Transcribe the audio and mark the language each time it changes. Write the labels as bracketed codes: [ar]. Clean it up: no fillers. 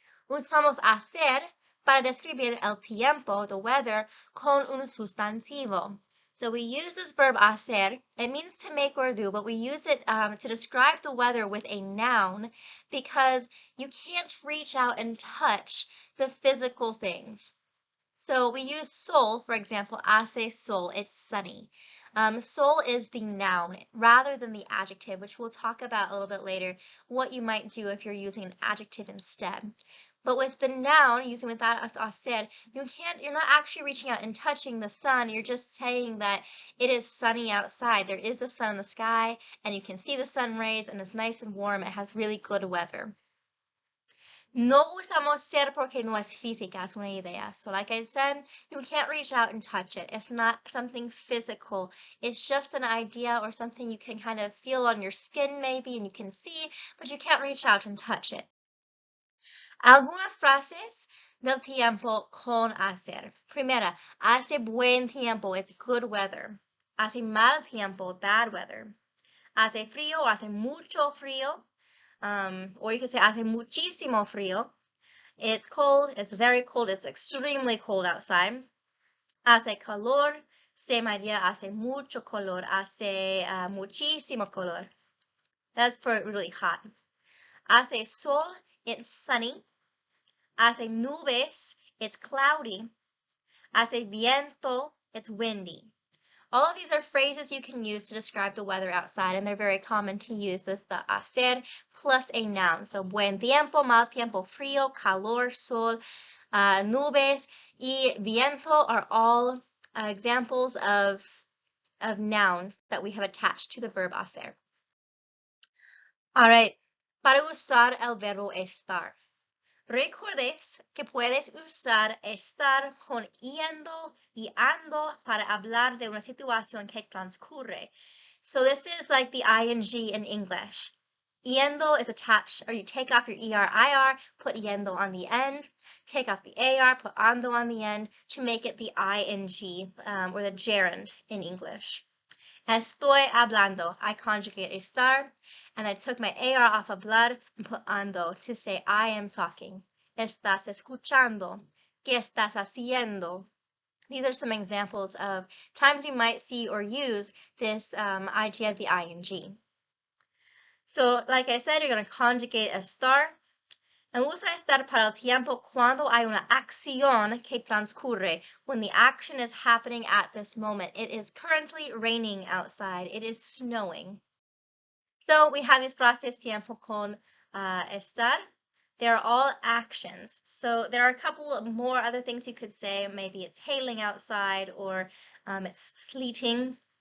[es] Usamos hacer para describir el tiempo, [en] the weather, [es] con un sustantivo. [en] So we use this verb hacer. It means to make or do, but we use it to describe the weather with a noun because you can't reach out and touch the physical things. So we use sol, for example, [es] hace sol, [en] it's sunny. Sol is the noun rather than the adjective, which we'll talk about a little bit later, what you might do if you're using an adjective instead. But with the noun, using with that hacer, you're not actually reaching out and touching the sun. You're just saying that it is sunny outside. There is the sun in the sky, and you can see the sun rays, and it's nice and warm. It has really good weather. [es] No usamos ser porque no es física, es una idea. [en] So like I said, you can't reach out and touch it. It's not something physical. It's just an idea or something you can kind of feel on your skin maybe and you can see, but you can't reach out and touch it. [es] Algunas frases del tiempo con hacer. Primera, hace buen tiempo, [en] it's good weather. [es] Hace mal tiempo, [en] bad weather. [es] Hace frío, hace mucho frío. Or you could say hace muchísimo frío. It's cold, it's very cold, it's extremely cold outside. Hace calor, [en] same idea, [es] hace mucho calor, hace muchísimo calor. [en] That's for really hot. [es] Hace sol, [en] it's sunny. [es] Hace nubes, [en] it's cloudy. [es] Hace viento, [en] it's windy. All of these are phrases you can use to describe the weather outside, and they're very common to use the hacer plus a noun. So buen tiempo, mal tiempo, frío, calor, sol, nubes, y viento are all examples of nouns that we have attached to the verb hacer. All right, [es] para usar el verbo estar. Recuerdes que puedes usar estar con yendo y ando para hablar de una situación que transcurre. [en] So this is like the ing in English. Yendo is attached, or you take off your er, put yendo on the end. Take off the ar, put ando on the end to make it the ing, or the gerund in English. [es] Estoy hablando, [en] I conjugate estar, and I took my AR off hablar and put ando to say I am talking. [es] Estás escuchando. ¿Qué estás haciendo? [en] These are some examples of times you might see or use this idea of the ing. So, like I said, you're going to conjugate estar. [es] And usa estar para el tiempo cuando hay una acción que transcurre, [en] when the action is happening at this moment. It is currently raining outside. It is snowing. So we have these [es] frases tiempo con estar. [en] They're all actions. So there are a couple of more other things you could say. Maybe it's hailing outside or it's sleeting.